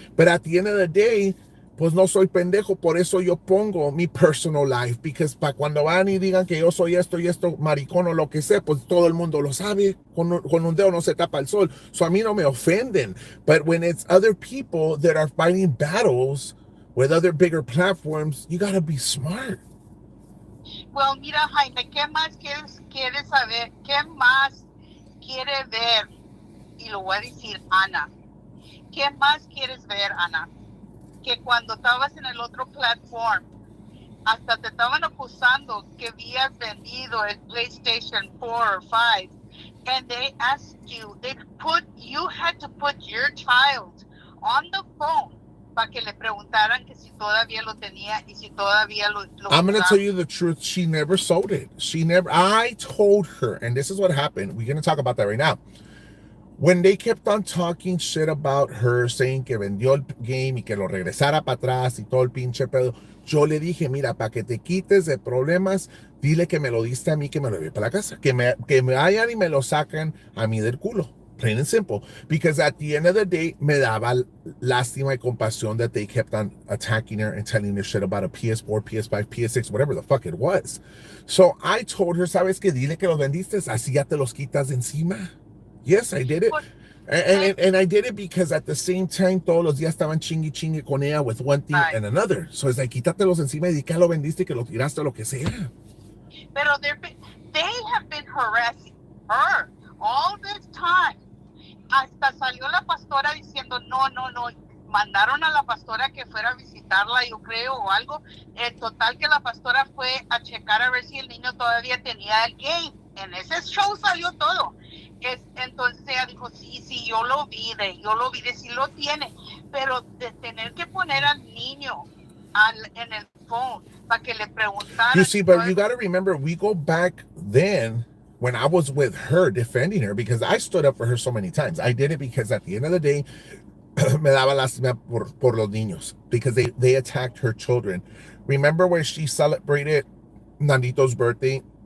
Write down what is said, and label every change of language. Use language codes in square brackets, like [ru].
[en] But at the end of the day, [es] pues no soy pendejo, por eso yo pongo mi [en] personal life, [es] because para cuando van y digan que yo soy esto y esto, maricón o lo que sea, pues todo el mundo lo sabe, con un dedo no se tapa el sol, so a mí no me ofenden. [en] But when it's other people that are fighting battles with other bigger platforms, you gotta be smart. [es] Well, mira, Jaime, ¿qué más quieres saber? ¿Qué más quiere ver? Y lo voy a decir, Ana. ¿Qué más quieres ver, Ana? Que cuando estabas en el otro platform, hasta te estaban acusando que habías vendido el PlayStation 4 or 5, [en] and they asked you, you had to put your child on the phone [es] para que le preguntaran que si todavía lo tenía y si todavía lo [en] I'm going to tell you the truth. She never sold it. I told her, and this is what happened. We're going to talk about that right now. When they kept on talking shit about her, saying [es] que vendió el game y que lo regresara para atrás y todo el pinche pedo, yo le dije, mira, para que te quites de problemas, dile que me lo diste a mí, que me lo lleve para la casa, que me vayan y me lo sacan a mí del culo. [en] Plain and simple. Because at the end of the day, [es] me daba lástima y compasión [en] that they kept on attacking her and telling her shit about a PS4, PS5, PS6, whatever the fuck it was. So I told her, [es] ¿sabes qué? Dile que los vendiste, así ya te los quitas de encima. [en] Yes, I did it. And I did it because at the same time, [es] todos los días estaban chingue con ella [en] with one thing and another. So it's like, [es] quítatelos encima y di que lo vendiste, que lo tiraste, lo que sea. [en] Pero they have been harassing her all this time. [es] Hasta salió la pastora diciendo, no. Mandaron a la pastora que fuera a visitarla, yo creo, o algo. En total que la pastora fue a checar a ver si el niño todavía tenía el game. En ese show salió todo. Entonces ella dijo, sí, yo lo vi, sí lo tiene, pero de tener que poner al niño en el phone para que le preguntaran. [en] You see, but you got to remember, we go back then when I was with her defending her, because I stood up for her so many times. I did it because at the end of the day, [es] me daba lástima por los niños, [en] because they attacked her children. Remember when she celebrated Nandito's birthday?